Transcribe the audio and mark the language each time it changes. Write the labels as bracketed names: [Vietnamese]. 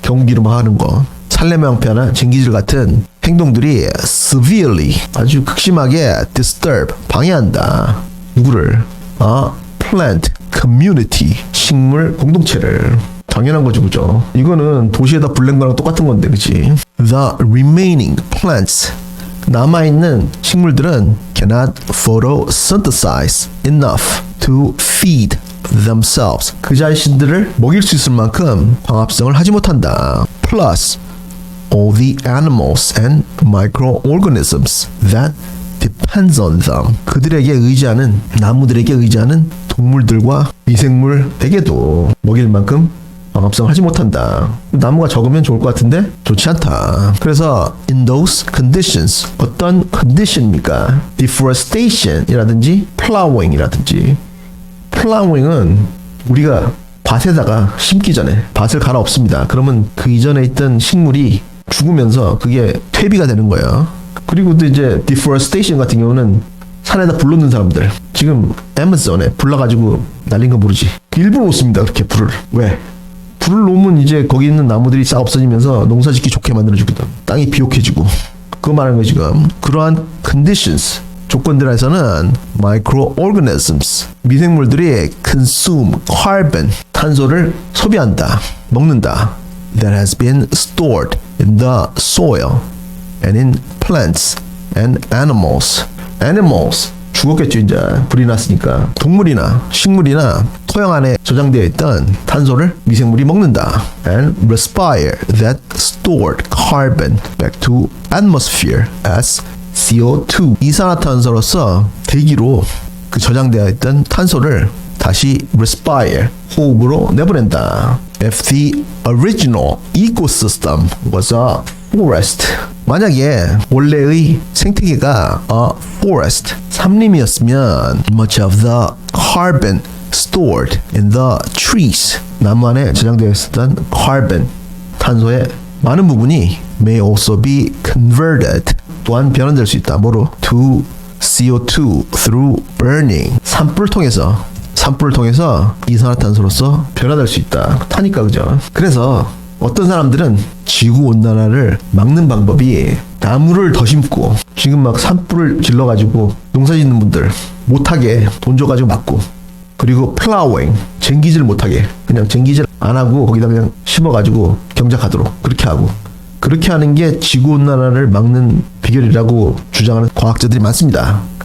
[Korean] 경기로 막 하는 거. 살림의 황폐화나 쟁기질 같은 행동들이 severely 아주 극심하게 disturb 방해한다. 누구를? plant community 식물 공동체를. 당연한 거죠, 그죠? 이거는 도시에다 불낸 거랑 똑같은 건데, 그치? [English] The remaining plants [Korean] 남아있는 식물들은 [English] cannot photosynthesize enough to feed themselves. [Korean] 그 자신들을 먹일 수 있을 만큼 광합성을 하지 못한다. [English] Plus all the animals and microorganisms that depends on them. [Korean] 그들에게 의지하는 나무들에게 의지하는 동물들과 미생물에게도 먹일 만큼 광합성을 하지 못한다. 나무가 적으면 좋을 것 같은데 좋지 않다. 그래서 [English] in those conditions [Korean] 어떤 condition입니까? deforestation 이라든지 plowing이라든지. plowing은 우리가 밭에다가 심기 전에 밭을 갈아엎습니다. 그러면 그 이전에 있던 식물이 죽으면서 그게 퇴비가 되는 거예요. 그리고 또 이제 deforestation 같은 경우는 산에다 불 놓는 사람들. 지금 애마존에 불 나가지고 날린 거 모르지? 일부러 놓습니다. 그렇게 불을. 왜? 불을 놓으면 이제 거기 있는 나무들이 싹 없어지면서 농사 짓기 좋게 만들어주거든. 땅이 비옥해지고. 그거 말하는 거 지금. 그러한 conditions 조건들에서는 microorganisms 미생물들이 [English] consume carbon [Korean] 탄소를 소비한다. 먹는다. [English] that has been stored in the soil and in plants and animals. [Korean] animals 죽었겠죠. 이제 불이 났으니까. 동물이나 식물이나 토양 안에 저장되어 있던 탄소를 미생물이 먹는다. [English] and respire that stored carbon back to atmosphere as CO2. [Korean] 이산화탄소로서 대기로 그 저장되어 있던 탄소를 다시 respire 호흡으로 내보낸다. [English] If the original ecosystem was a forest, [Korean] 만약에 원래의 생태계가 [English] a forest, [Korean] 삼림이었으면 [English] much of the carbon stored in the trees, [Korean] 나무 안에 저장되어 있었던 [English] carbon, [Korean] 탄소의 많은 부분이 [English] may also be converted, [Korean] 또한 변환될 수 있다. 뭐로? [English] to CO2 through burning, [Korean] 산불을 통해서 이산화탄소로서 변화될 수 있다. 타니까, 그죠? 그래서 어떤 사람들은 지구온난화를 막는 방법이 나무를 더 심고, 지금 막 산불을 질러가지고 농사 짓는 분들 못하게 돈 줘가지고 막고, 그리고 플라워잉 쟁기질 못하게 그냥 쟁기질 안 하고 거기다 그냥 심어가지고 경작하도록 그렇게 하고, 그렇게 하는 게 지구온난화를 막는 비결이라고 주장하는 과학자들이 많습니다.